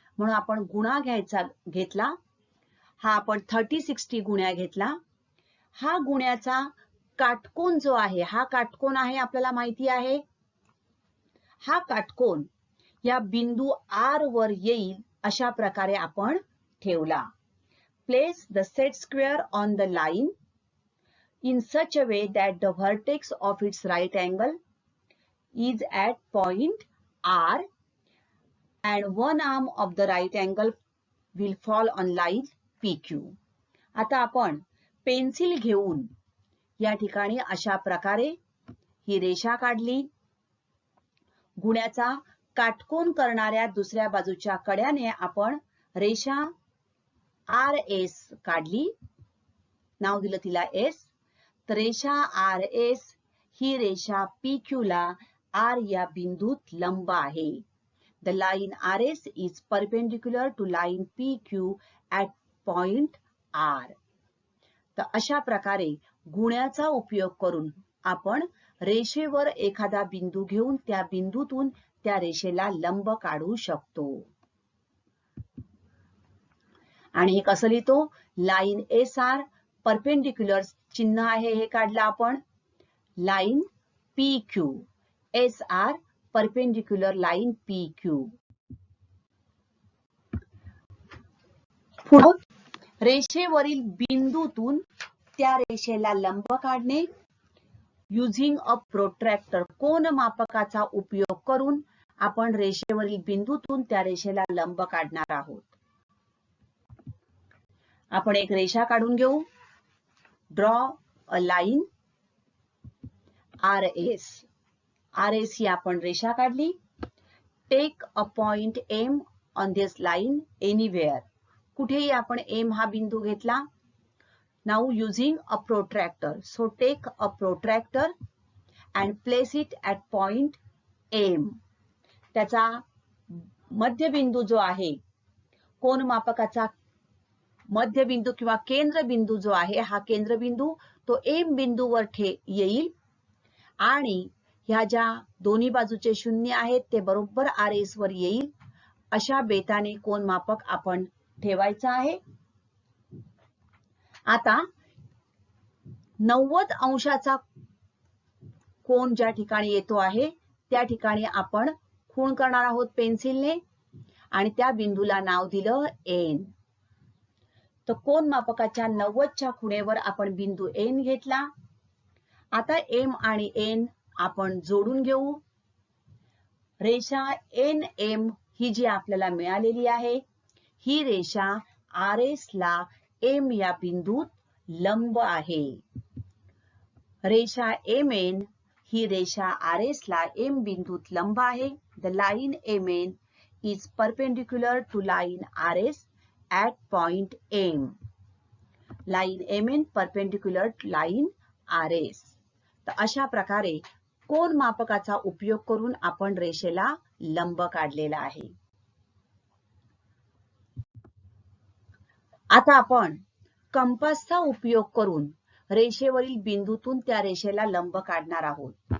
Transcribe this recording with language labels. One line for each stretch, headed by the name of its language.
Marathi: म्हणून आपण गुणा घेतला. हा आपण 30-60 गुण्या घेतला. हा गुण्याचा काटकोन जो आहे, हा काटकोन आहे आपल्याला माहिती आहे. हा काटकोन या बिंदू R वर येईल अशा प्रकारे आपण ठेवला.
English: Place the set square on the line in such a way that the vertex of its right angle is at point R and one arm of the right angle will fall on line PQ.
Marathi: आता आपण pencil घेऊन या ठिकाणी अशा प्रकारे ही रेषा काढली. गुण्याचा काटकोन करणाऱ्या दुसऱ्या बाजूच्या कड्याने आपण रेषा RS काढली. नाव दिलं तिला S. तर रेषा RS ही रेषा PQ ला R या बिंदूत लंब आहे.
English: The line RS is perpendicular to line PQ at point R.
Marathi: तर अशा प्रकारे गुण्याचा उपयोग करून आपण रेषेवर एखादा बिंदू घेऊन त्या बिंदूतून त्या रेषेला लंब काढू शकतो. आणि हे कसं लिहितो? लाईन SR परपेंडिक्युलर चिन्ह आहे हे काढलं आपण.
English: Line PQ SR perpendicular line PQ.
Marathi: पुढे रेषेवरील बिंदूतून त्या रेषेला लंब काढणे.
English: using a protractor
Marathi: कोनमापकाचा उपयोग करून आपण रेषेवरील बिंदूतून त्या रेषेला लंब काढणार आहोत. आपण एक रेषा काढून घेऊ.
English: Draw a line RS.
Marathi: RS ही आपण रेषा काढली.
English: Take a point M on this line anywhere.
Marathi: कुठेही आपण M हा बिंदू घेतला.
English: Now using a protractor. So take a protractor and place it at point M.
Marathi: त्याचा मध्यबिंदू जो आहे, कोनमापकाचा मध्यबिंदू किंवा केंद्रबिंदू जो आहे, हा केंद्रबिंदू तो M बिंदूवर येईल आणि ह्या ज्या दोन्ही बाजूचे शून्य आहेत ते बरोबर RS वर येईल अशा बेताने कोनमापक आपण ठेवायचा आहे. आता 90 अंशाचा कोन ज्या ठिकाणी येतो आहे त्या ठिकाणी आपण खूण करणार आहोत पेन्सिलने आणि त्या बिंदूला नाव दिलं N. तर कोनमापकाच्या 90च्या खुणेवर आपण बिंदू N घेतला. आता M आणि N आपण जोडून घेऊ. रेषा NM ही जी आपल्याला मिळालेली आहे ही रेषा RS ला M या बिंदूत लंब आहे. रेषा MN ही रेषा RS ला M बिंदूत लंब आहे.
English: The line MN is perpendicular to line RS at point M. Line MN perpendicular to line RS.
Marathi: तर अशा प्रकारे कोनमापकाचा उपयोग करून आपण रेषेला लंब काढलेला आहे. आता आपण कंपासचा उपयोग करून रेषेवरील बिंदूतून त्या रेषेला लंब काढणार आहोत.